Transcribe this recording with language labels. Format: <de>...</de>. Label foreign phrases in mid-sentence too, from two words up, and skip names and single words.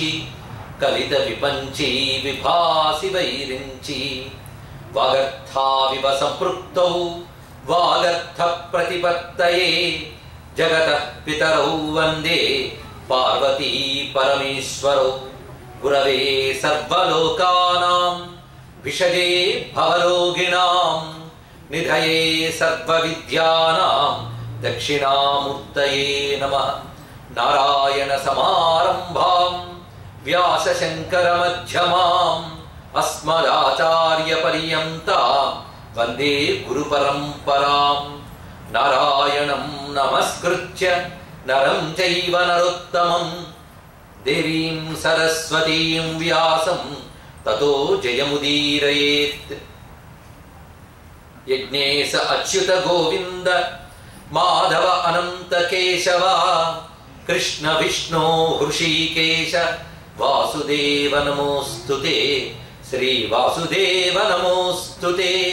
<sa>కలిత విపంచీ విభాసి వైరించి వాగర్థావివ సంపృక్తౌ వాగర్థ ప్రతిపత్తయే జగతః పితరౌ వందే పార్వతీ పరమేశ్వరౌ గురవే సర్వలోకానాం విషజే భవరోగిణాం నిధయే సర్వవిద్యానాం దక్షిణామూర్తయే నమః. నారాయణ సమారంభాం వ్యాస శంకర మధ్యమాం అస్మదాచార్య పర్యంతాం వందే గురు పరంపరాం. నారాయణం నమస్కృత్య నరం చైవ నరోత్తమం దేవీం సరస్వతీం వ్యాసం తతో జయముదీరయేత్. యజ్ఞేశ అచ్యుత గోవింద మాధవ అనంత కేశవ కృష్ణ విష్ణు హృషీకేశ వాసుదేవ నమోస్తుతే శ్రీ వాసుదేవ నమోస్తుతే.</sa>